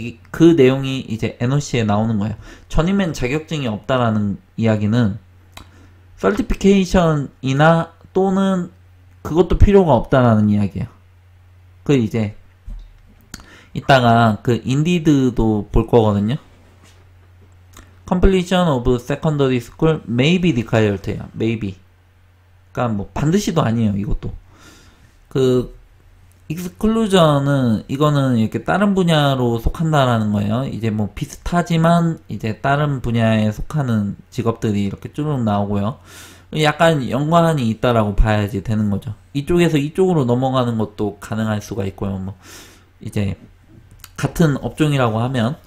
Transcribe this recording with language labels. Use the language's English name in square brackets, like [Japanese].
[Korean] 그 내용이 이제 NOC에 나오는 거예요. 전임맨 자격증이 없다라는 이야기는 서티피케이션이나 또는 그것도 필요가 없다라는 이야기예요. 이제 이따가 인디드도 볼 거거든요. [English] completion of secondary school may be required예요. maybe. [Korean] 그러니까 반드시도 아니에요. 이것도. exclusion은 이거는 이렇게 다른 분야로 속한다라는 거예요. 이제 비슷하지만 이제 다른 분야에 속하는 직업들이 이렇게 쭉 나오고요. 약간 연관이 있다라고 봐야지 되는 거죠. 이쪽에서 이쪽으로 넘어가는 것도 가능할 수가 있고요. 이제 같은 업종이라고 하면